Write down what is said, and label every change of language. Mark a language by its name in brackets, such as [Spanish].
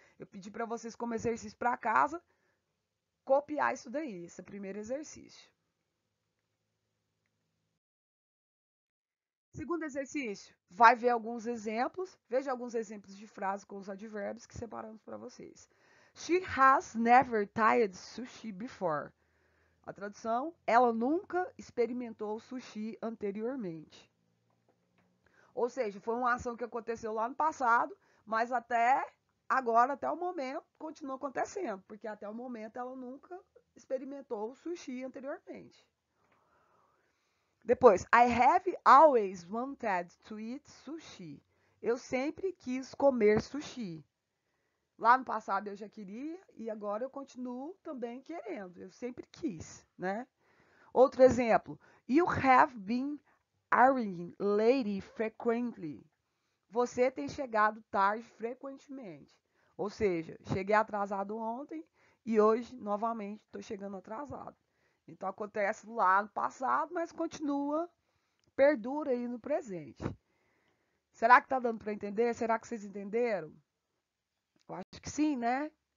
[Portuguese] Eu pedi para vocês, como exercício para casa, copiar isso daí, esse primeiro exercício. Segundo exercício, vai ver alguns exemplos, veja alguns exemplos de frases com os advérbios que separamos para vocês. [English] She has never tried sushi before. [Portuguese] A tradução, ela nunca experimentou sushi anteriormente. Ou seja, foi uma ação que aconteceu lá no passado, mas até Agora, até o momento, continua acontecendo, porque até o momento ela nunca experimentou o sushi anteriormente. [English] Depois, I have always wanted to eat sushi. [Portuguese] Eu sempre quis comer sushi. Lá no passado eu já queria e agora eu continuo também querendo. Eu sempre quis, né? Outro exemplo. [English] You have been arriving late frequently. [Portuguese] Você tem chegado tarde frequentemente. Ou seja, cheguei atrasado ontem e hoje, novamente, estou chegando atrasado. Então, acontece lá no passado, mas continua, perdura aí no presente. Será que está dando para entender? Será que vocês entenderam? Eu acho que sim, né?